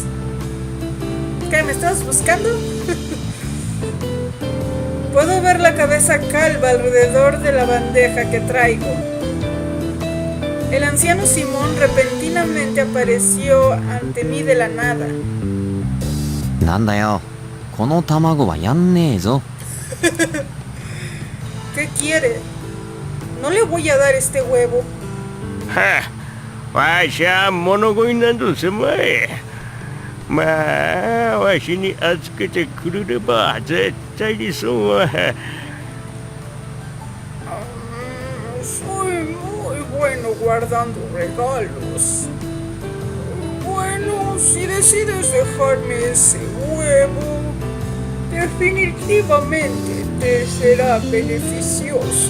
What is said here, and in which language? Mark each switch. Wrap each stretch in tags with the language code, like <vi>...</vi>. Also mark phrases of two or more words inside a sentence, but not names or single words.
<es>¿Qué, me estabas buscando? Puedo ver la cabeza calva alrededor de la bandeja que traigo. El anciano Simón repentinamente apareció ante mí de la nada.</es> <ja>なんだよ、この卵はやんねえぞ。</ja> <es>¿Qué quiere? No le voy a dar este huevo.</es> <ja>はあ、わしゃ物乞いなどせまい。まあ、わしに預けてくれれば絶対にそうは。</ja> <es>Soy muy bueno guardando regalos. Bueno, si decides dejarme ese huevo, definitivamente te será beneficioso.</es>